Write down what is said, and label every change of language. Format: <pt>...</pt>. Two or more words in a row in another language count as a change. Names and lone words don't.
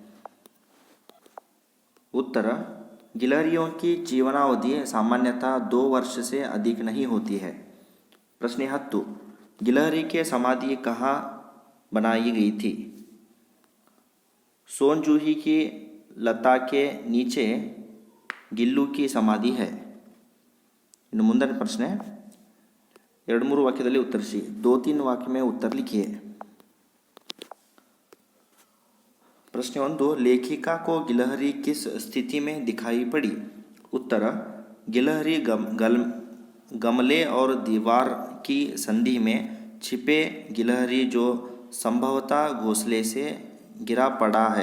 <hi>उत्तर: गिलहरियों की जीवनावधि सामान्यतः 2 वर्ष से अधिक नहीं होती है. प्रश्न 10: गिलहरी के समाधि कहाँ बनाई गई थी? सोनजूही की लता के नीचे गिल्लू की समाधि है.</hi> <kn>ಇನ್ನು ಮುಂದಿನ ಪ್ರಶ್ನೆ: 2-3 ವಾಕ್ಯದಲ್ಲಿ ಉತ್ತರಿಸಿ.</kn> <hi>2-3 वाक्य में उत्तर लिखिए. प्रश्न 1, लेखिका को गिलहरी किस स्थिति में दिखाई पड़ी? उत्तर, गिलहरी गमले और दीवार की संधि में छिपे गिलहरी जो संभवतः घोंसले से गिरा पड़ा है.</hi>